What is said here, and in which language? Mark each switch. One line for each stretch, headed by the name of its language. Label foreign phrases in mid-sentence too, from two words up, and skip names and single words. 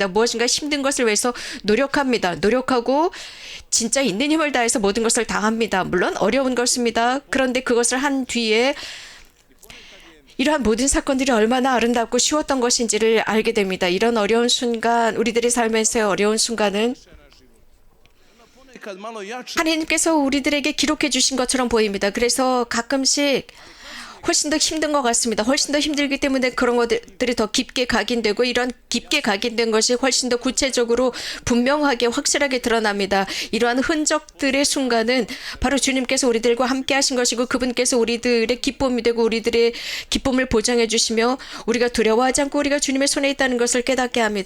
Korean: 무엇인가 힘든 것을 위해서 노력합니다. 노력하고 진짜 있는 힘을 다해서 모든 것을 당합니다. 물론 어려운 것입니다. 그런데 그것을 한 뒤에 이러한 모든 사건들이 얼마나 아름답고 쉬웠던 것인지를 알게 됩니다. 이런 어려운 순간, 우리들의 삶에서의 어려운 순간은
Croatian: ponekad malo jače
Korean: 하나님께서 우리들에게 기록해 주신 것처럼 보입니다. 그래서 가끔씩 훨씬 더 힘든 것 같습니다. 훨씬 더 힘들기 때문에 그런 것들이 더 깊게 각인되고 이런 깊게 각인된 것이 훨씬 더 구체적으로 분명하게 확실하게 드러납니다. 이러한 흔적들의 순간은 바로 주님께서 우리들과 함께 하신 것이고 그분께서 우리들의 기쁨이 되고 우리들의 기쁨을 보장해 주시며 우리가 두려워하지 않고 우리가 주님의 손에 있다는 것을 깨닫게 합니다.